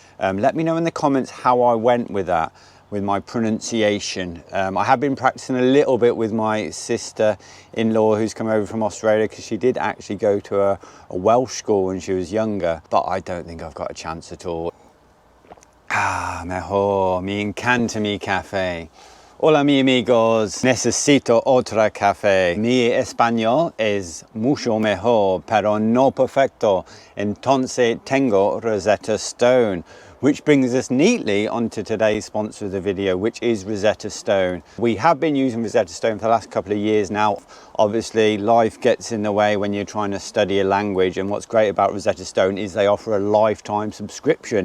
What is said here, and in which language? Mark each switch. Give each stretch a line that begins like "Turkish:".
English: Let me know in the comments how I went with that, with my pronunciation. I have been practicing a little bit with my sister-in-law who's come over from Australia, because she did actually go to a Welsh school when she was younger, but I don't think I've got a chance at all.
Spanish: Ah, mejor, me encanta mi café. Hola mi amigos, necesito otra café. Mi español es mucho mejor, pero no perfecto. Entonces tengo Rosetta Stone.
English: Which brings us neatly onto today's sponsor of the video, which is Rosetta Stone. We have been using Rosetta Stone for the last couple of years now. Obviously, life gets in the way when you're trying to study a language, and what's great about Rosetta Stone is they offer a lifetime subscription.